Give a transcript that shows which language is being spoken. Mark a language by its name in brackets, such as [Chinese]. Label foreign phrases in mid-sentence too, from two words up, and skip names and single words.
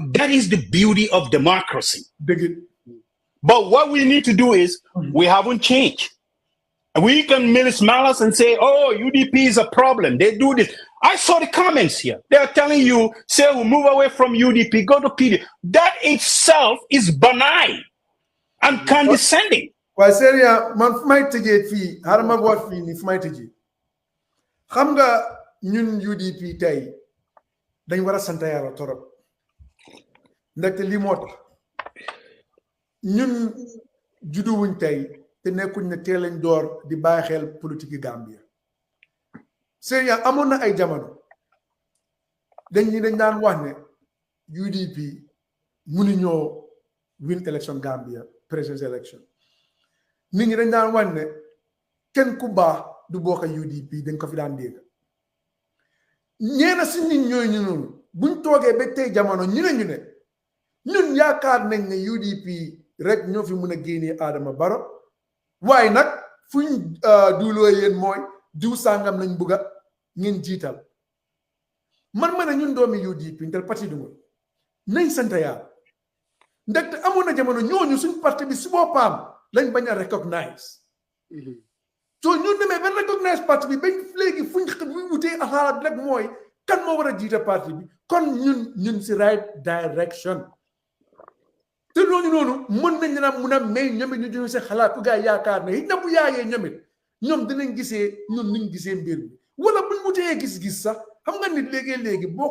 [English] But that is the beauty of democracy. But what we need to do is we haven't changed. We can malice and say, oh, UDP is a problem. They do this. I saw the comments here. They are telling you, say, we move away from UDP, go to PD. That itself is benign and condescending. Well, [Wolof] Seria, man, fu may tëjee fii, xaaral ma wax fii nii fu may tëjee. Xam nga ñun UDP tey dañ war a sant Yàlla torop. Ndaxte lii moo tax ñun juddu wuñ tey te nekkuñ ne teel lañ door di bàyyi xel politique Gambia. Seria amoon na ay jamono dañ daan wax ne UDP mënuñoo [English] win election Gambia presidential election. [Wolof] Nit ñi dañ daan wax ne kenn ku baax du bokk UDP dañ ko fi daan dégg. Ñeena si nit ñooy ñu noonu buñ toogee ba tey jamono ñu ne ñun yaakaar nañ ne UDP rek ñoo fi mën a génnee Adama Barrow waaye nag fuñ duuloo yéen mooy diw sàngam lañ bugga ngeen jiital man ma ne ñun doomi UDP ntel parti du nañ sant Yàlla ndaxte amoon na jamono ñooñu suñ parti bi si boppam lañ bañ a recognize so ñun demee ba recognize parti bi bañ léegi fuñ wutee xalaat rek mooy kan moo war a jiite parti bi kon ñun si [English] right direction [Wolof] te loolu noonu mën nañ na mun a may ñoom it ñu joxe seen xalaat ku gaa yaakaar ne it na bu yaayee ñoom it ñoom dinañ gisee ñun niñ gisee mbir bi wala buñ wutee gis-gis sax xam nga nit léegi boo